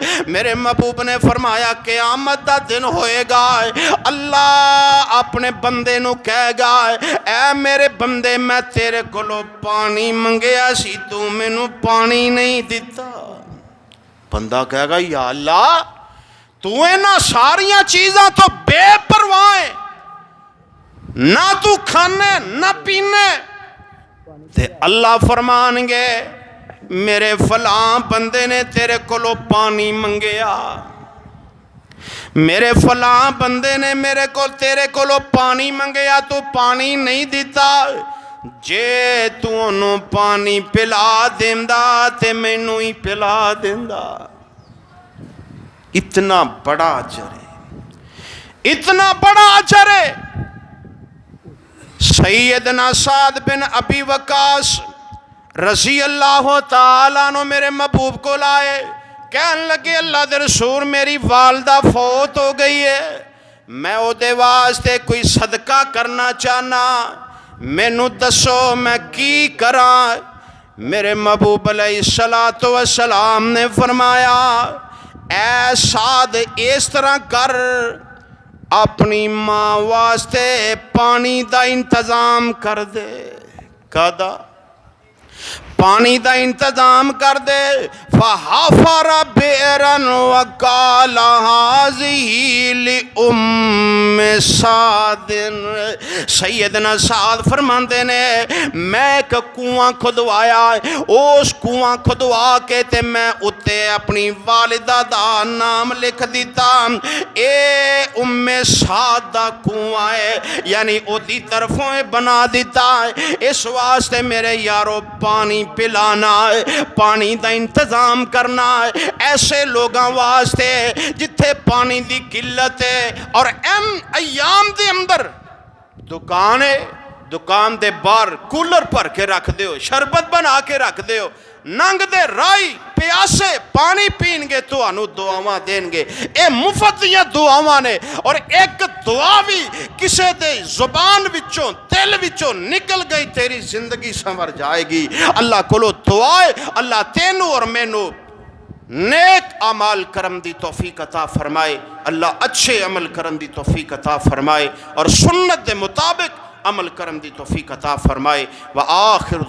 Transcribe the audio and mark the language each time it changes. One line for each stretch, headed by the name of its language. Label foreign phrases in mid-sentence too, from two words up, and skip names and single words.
Punjabi: میرے محبوب نے فرمایا قیامت دا دن ہوئے گا اللہ اپنے بندے نو کہے گا اے میرے بندے میں تیرے کولو پانی منگیا سی تو میں نو پانی نہیں دیتا. بندہ کہے گا یا اللہ تو اینا ساریاں چیزاں تو بے پرواہ نہ تو کھانے نہ پینے تے اللہ فرمان گے میرے فلاں بندے نے تیرے کولو پانی منگیا، میرے فلاں بندے نے تیرے کولو پانی منگیا، تو پانی نہیں دیتا، جے تو انہوں پانی پلا دیندا تے مینوں ہی پلا دیندا۔ اتنا بڑا اجر ہے، اتنا بڑا اجر ہے۔ سیدنا سعد بن ابی وقاص
Arabic: رضی اللہ تعالیٰ عنہ
Punjabi: میرے محبوب کو لائے، کہنے لگے اللہ دے رسول میری والدہ فوت ہو گئی ہے، میں او دے واسطے کوئی صدقہ کرنا چاہنا، مینوں دسو میں کی کراں؟ میرے محبوب
Arabic: علیہ السلام
Punjabi: نے فرمایا اے سعد اس طرح کر، اپنی ماں واسطے پانی دا انتظام کر دے۔ کدا پانی دا انتظام کر دے۔
Arabic: فحفر بئرا وقال هذه لأم سعد،
Punjabi: سیدنا سعد فرماندے نے میں ایک کنواں کھدوایا، اس کنواں کھدوا کے تے میں اتے اپنی والدہ دا نام لکھ دیتا، اے ام سعد دا کنواں ہے، یعنی او دی طرفوں بنا دیتا ہے، اس واسطے میرے یارو پانی پلانا ہے، پانی دا انتظام کرنا ہے ایسے لوگاں واسطے جتھے پانی دی قلت ہے، اور ایام دے اندر دکان ہے، دکان دے باہر کولر بھر کے رکھ دیو، شربت بنا کے رکھ دیو، ننگ دے رائی پیاسے پانی پین گے تو انو دعاواں دین گے، اے مفت یا دعاواں نے، اور ایک دعا بھی کسے دے زبان وچوں دل وچوں نکل گئی تیری زندگی سنور جائے گی۔ اللہ کولو دعائے اللہ تینو اور مینو نیک عمال کرم دی توفیق عطا فرمائے، اللہ اچھے عمل کرم دی توفیق عطا فرمائے، اور سنت دے مطابق عمل کرم دی توفیق عطا فرمائے۔